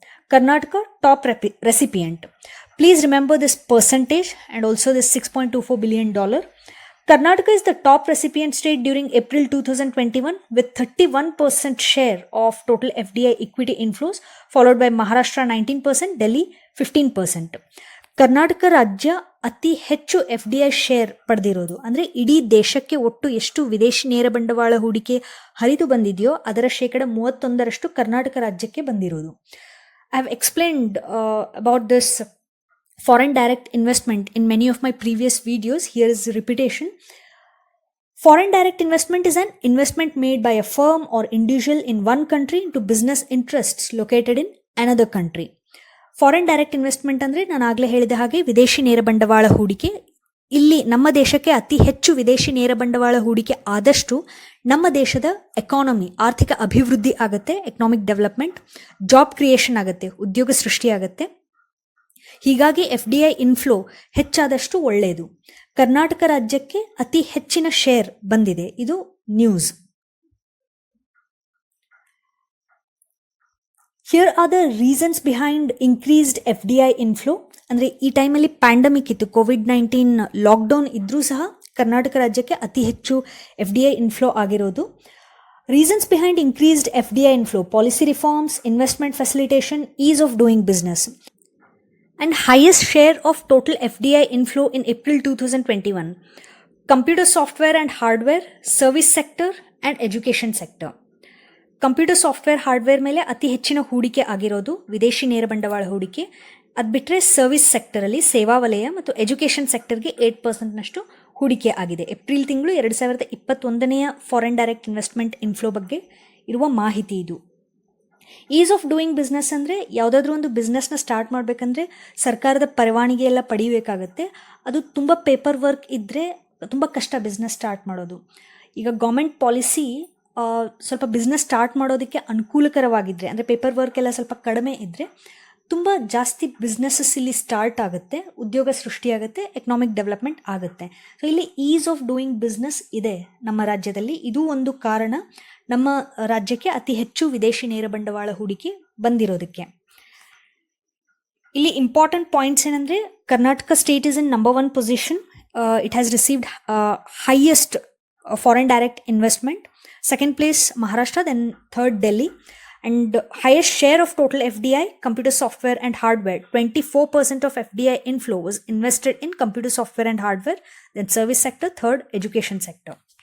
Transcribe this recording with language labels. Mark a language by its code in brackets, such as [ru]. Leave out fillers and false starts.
[en] Karnataka top recipient. Please remember this percentage and also this $6.24 billion. Karnataka is the top recipient state during April 2021 with 31% share of total FDI equity inflows, followed by Maharashtra 19%, Delhi 15%. [kn] Karnataka ರಾಜ್ಯ ಅತಿ ಹೆಚ್ಚು FDI share ಪಡೆದಿರೋದು. ಅಂದರೆ ಇಡೀ ದೇಶಕ್ಕೆ ಒಟ್ಟು ಎಷ್ಟು ವಿದೇಶಿ ನೇರ ಬಂಡವಾಳ ಹೂಡಿಕೆ ಹರಿದು ಬಂದಿದೆಯೋ ಅದರ 31% ಕರ್ನಾಟಕ ರಾಜ್ಯಕ್ಕೆ ಬಂದಿರೋದು. [en] I have explained about this foreign direct investment in many of my previous videos. Here is repetition. Foreign direct investment is an investment made by a firm or individual in one country into business interests located in another country. [kn] Foreign direct investment ಅಂದರೆ ನಾನು ಆಗಲೇ ಹೇಳಿದ ಹಾಗೆ ವಿದೇಶಿ ನೇರ ಬಂಡವಾಳ ಹೂಡಿಕೆ. ಇಲ್ಲಿ ನಮ್ಮ ದೇಶಕ್ಕೆ ಅತಿ ಹೆಚ್ಚು ವಿದೇಶಿ ನೇರ ಬಂಡವಾಳ ಹೂಡಿಕೆ ಆದಷ್ಟು ನಮ್ಮ ದೇಶದ ಎಕಾನಮಿ ಆರ್ಥಿಕ ಅಭಿವೃದ್ಧಿ ಆಗುತ್ತೆ, [en] economic development, job creation [kn] ಆಗುತ್ತೆ, ಉದ್ಯೋಗ ಸೃಷ್ಟಿಯಾಗುತ್ತೆ. ಹೀಗಾಗಿ FDI ಇನ್ಫ್ಲೋ ಹೆಚ್ಚಾದಷ್ಟು ಒಳ್ಳೆಯದು. ಕರ್ನಾಟಕ ರಾಜ್ಯಕ್ಕೆ ಅತಿ ಹೆಚ್ಚಿನ ಶೇರ್ ಬಂದಿದೆ. ಇದು news. [en] Here are the reasons behind increased FDI inflow. [kn] ಅಂದರೆ ಈ ಟೈಮಲ್ಲಿ ಪ್ಯಾಂಡಮಿಕ್ ಇತ್ತು, COVID-19 ಲಾಕ್ಡೌನ್ ಇದ್ರೂ ಸಹ ಕರ್ನಾಟಕ ರಾಜ್ಯಕ್ಕೆ ಅತಿ ಹೆಚ್ಚು FDI ಇನ್ಫ್ಲೋ ಆಗಿರೋದು. [en] Reasons behind increased FDI inflow: policy reforms, investment facilitation, ease of doing business. And highest share of total FDI inflow in April 2021. Computer software and hardware, service sector and education sector. [kn] Computer software hardware ಮೇಲೆ ಅತಿ ಹೆಚ್ಚಿನ ಹೂಡಿಕೆ ಆಗಿರೋದು ವಿದೇಶಿ ನೇರ ಬಂಡವಾಳ ಹೂಡಿಕೆ. ಅದು ಬಿಟ್ಟರೆ ಸರ್ವಿಸ್ ಸೆಕ್ಟರಲ್ಲಿ ಸೇವಾ ವಲಯ ಮತ್ತು ಎಜುಕೇಷನ್ ಸೆಕ್ಟರ್ಗೆ 8%ನಷ್ಟು ಹೂಡಿಕೆ ಆಗಿದೆ. ಏಪ್ರಿಲ್ ತಿಂಗಳು 2021ನೇ ಫಾರಿನ್ ಡೈರೆಕ್ಟ್ ಇನ್ವೆಸ್ಟ್ಮೆಂಟ್ ಇನ್ಫ್ಲೋ ಬಗ್ಗೆ ಇರುವ ಮಾಹಿತಿ ಇದು. ಈಸ್ ಆಫ್ ಡೂಯಿಂಗ್ ಬಿಸ್ನೆಸ್ ಅಂದರೆ ಯಾವುದಾದ್ರೂ ಒಂದು ಬಿಸ್ನೆಸ್ನ ಸ್ಟಾರ್ಟ್ ಮಾಡಬೇಕಂದ್ರೆ ಸರ್ಕಾರದ ಪರವಾನಗಿ ಎಲ್ಲ ಪಡಿಬೇಕಾಗತ್ತೆ. ಅದು ತುಂಬ ಪೇಪರ್ ವರ್ಕ್ ಇದ್ದರೆ ತುಂಬ ಕಷ್ಟ ಬಿಸ್ನೆಸ್ ಸ್ಟಾರ್ಟ್ ಮಾಡೋದು. ಈಗ ಗೌರ್ಮೆಂಟ್ ಪಾಲಿಸಿ ಸ್ವಲ್ಪ ಬಿಸ್ನೆಸ್ ಸ್ಟಾರ್ಟ್ ಮಾಡೋದಕ್ಕೆ ಅನುಕೂಲಕರವಾಗಿದ್ದರೆ, ಅಂದರೆ ಪೇಪರ್ ವರ್ಕ್ ಎಲ್ಲ ಸ್ವಲ್ಪ ಕಡಿಮೆ ಇದ್ದರೆ ತುಂಬ ಜಾಸ್ತಿ ಬಿಸ್ನೆಸ್ಸಸ್ ಇಲ್ಲಿ ಸ್ಟಾರ್ಟ್ ಆಗುತ್ತೆ, ಉದ್ಯೋಗ ಸೃಷ್ಟಿಯಾಗುತ್ತೆ, [en] economic development [kn] ಆಗುತ್ತೆ. ಸೊ ಇಲ್ಲಿ ಈಸ್ ಆಫ್ ಡೂಯಿಂಗ್ ಬಿಸ್ನೆಸ್ ಇದೆ ನಮ್ಮ ರಾಜ್ಯದಲ್ಲಿ. ಇದು ಒಂದು ಕಾರಣ ನಮ್ಮ ರಾಜ್ಯಕ್ಕೆ ಅತಿ ಹೆಚ್ಚು ವಿದೇಶಿ ನೇರ ಬಂಡವಾಳ ಹೂಡಿಕೆ ಬಂದಿರೋದಕ್ಕೆ. ಇಲ್ಲಿ [en] important points [kn] ಏನಂದರೆ, [en] Karnataka state is in number 1 position. It has received highest foreign direct investment. Second place Maharashtra, then third Delhi, and highest share of total FDI, computer software and hardware. 24% of FDI inflow was invested in computer software and hardware, then service sector, third education sector.